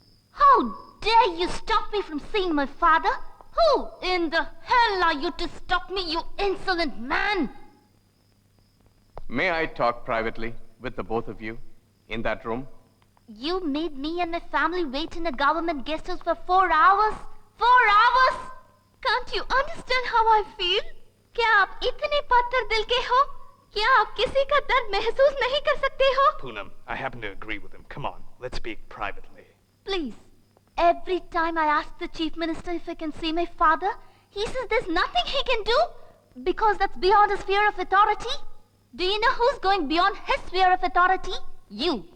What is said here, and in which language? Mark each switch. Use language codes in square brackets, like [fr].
[en] How dare you stop me from seeing my father? Who in the hell are you to stop me, you insolent man? May I talk privately with the both of you in that room? You made me and my family wait in a government guest house for 4 hours? 4 hours? Can't you understand how I feel? [hi] क्या आप इतने पत्थर दिल के हो? क्या आप किसी का दर्द महसूस नहीं कर सकते हो? [en] Poonam, I happen to agree with him. Come on, let's speak privately. Please. Every time I ask the Chief Minister if I can see my father, he says there's nothing he can do because that's beyond his sphere of authority. Do you know who's going beyond his sphere of authority? You.